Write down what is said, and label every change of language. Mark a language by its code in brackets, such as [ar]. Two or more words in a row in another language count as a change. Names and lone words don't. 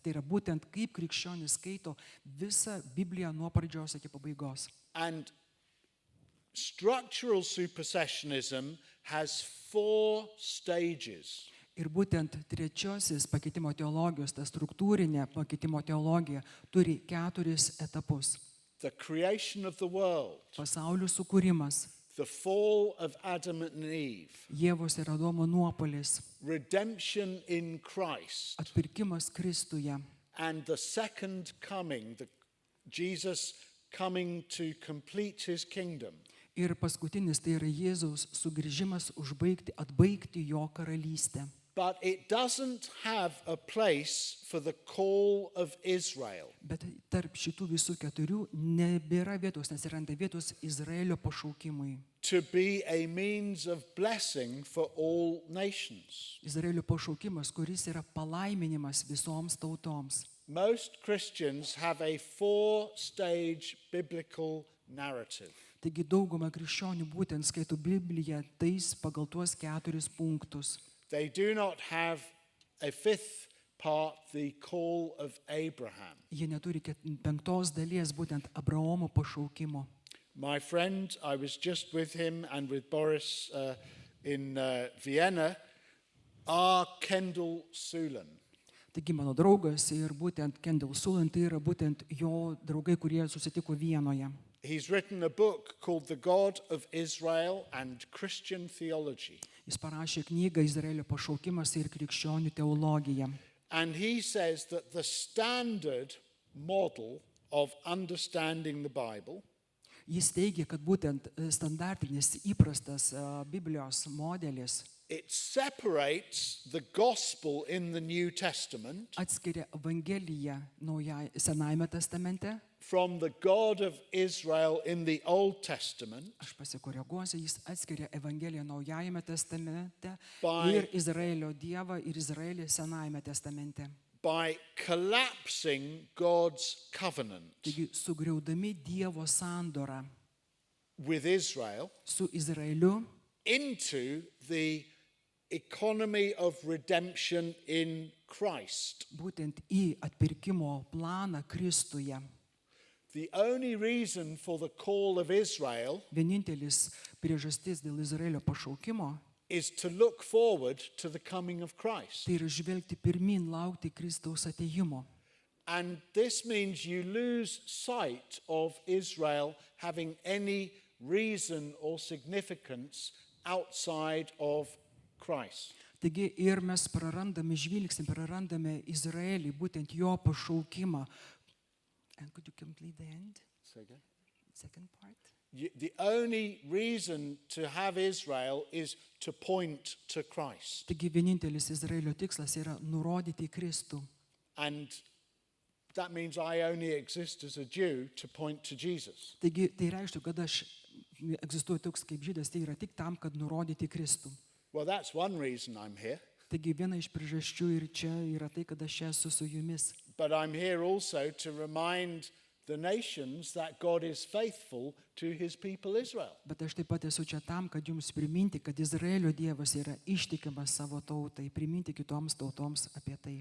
[lt] Tai yra būtent kaip krikščionys skaito visą Bibliją nuo pradžios iki pabaigos. [en] And structural supersessionism has 4 stages. [lt] Ir būtent trečiosis pakeitimo teologijos, ta struktūrinė pakeitimo teologija, turi 4 etapus. [en] The creation of the world, [lt] Pasaulio sukūrimas, [en] the fall of Adam and Eve, [lt] Ievos ir Adomo nuopuolis, [en] redemption in Christ, [lt] atpirkimas Kristuje [en] and the second coming, Jesus coming to complete his kingdom. [lt] ir paskutinis, tai yra Jėzaus sugrįžimas atbaigti jo karalystę. [en] But it doesn't have a place for the call of Israel. [lt] Bet tarp šitų visų 4 nebėra vietos, nesiranda vietos Izraelio pašaukimui. [en] To be a means of blessing for all nations. [lt] Izraelio pašaukimas, kuris yra palaiminimas visoms tautoms. [en] Most Christians have a 4-stage biblical narrative. [lt] Taigi dauguma krikščionių būtent skaito Bibliją tais pagal tuos 4 punktus. [en] They do not have a 5th part, the call of Abraham. [lt] Jie neturi 5 dalies, būtent Abraomo pašaukimo. [en] My friend, I was just with him and with Boris in Vienna, R. Kendall Sulan. [lt] Taigi mano draugas ir būtent Kendall Sulan tai yra būtent jo draugai, kurie susitiko Vienoje. [en] He's written a book called The God of Israel and Christian Theology. [lt] Jis parašė knygą Izraelio pašaukimas ir krikščionių teologija. [en] And he says that the standard model of understanding the Bible [lt] Jis teigia, kad būtent standartinis įprastas Biblijos modelis [en] it separates the gospel in the New Testament [lt] atskiria Evangeliją Senajame testamente. [en] from the God of Israel in the Old Testament [lt] Aš pasikoreguosiu, jis atskiria Evangeliją Naujajame testamente [en] By- [lt] ir Izraelio Dievą ir Izraelį Senajame testamente. [en] by collapsing God's covenant [lt] Taigi sugriaudami Dievo sandorą [en] with Israel [lt] su Izraeliu [en] into the economy of redemption in Christ. [lt] būtent į atpirkimo planą Kristuje. [en] The only reason for the call of Israel [lt] Vienintelis priežastis dėl Izraelio pašaukimo [en] is to look forward to the coming of Christ. [lt] tai yra žvelgti pirmin, laukti Kristaus atėjimo. [en] And this means you lose sight of Israel having any reason or significance outside of Christ. [lt] Taigi ir mes prarandame žvilgsnį, prarandame Izraelį, būtent jo pašaukimą. [en] And could you complete the end? Second part? The only reason to have Israel is to point to Christ. [lt] Taigi vienintelis Izraelio tikslas yra nurodyti Kristų. [en] And that means I only exist as a Jew to point to Jesus. [lt] Taigi tai reiškia, kad aš egzistuoju toks kaip žydas, tai yra tik tam, kad nurodyti Kristų. [en] Well, that's one reason I'm here. [lt] Taigi viena iš priežasčių ir čia yra tai, kad aš esu su jumis. [en] But I'm here also to remind the nations that God is faithful to his people Israel. [lt] Bet aš taip pat esu čia tam, kad jums priminti, kad Izraelio Dievas yra ištikimas savo tautai, priminti kitoms tautoms apie tai.